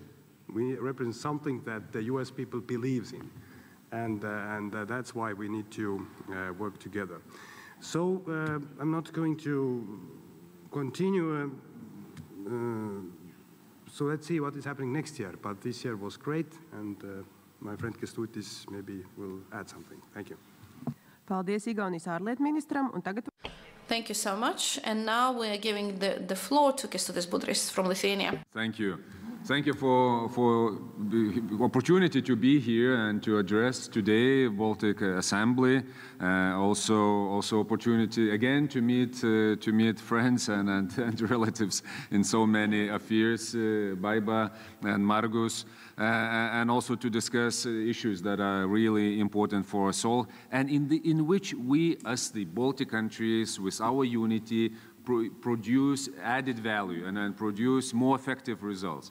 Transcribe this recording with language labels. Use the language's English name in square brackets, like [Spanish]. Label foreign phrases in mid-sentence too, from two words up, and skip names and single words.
[English] We represent something that the US people believes in, and that's why we need to work together. So I'm not going to continue, so let's see what is happening next year, but this year was great, and my friend Kęstutis maybe will add something. Thank you. [Latvian] Paldies Igaunijas ārlietu ministram, un tagad... [English] Thank you so much. And now we are giving the floor to Kęstutis Budrys from Lithuania. Thank you. Thank you for the opportunity to be here and to address today Baltic Assembly. Also opportunity again to meet friends and relatives in so many affairs, Baiba and Margus, and also to discuss issues that are really important for us all, and in which we, as the Baltic countries, with our unity, produce added value and produce more effective results.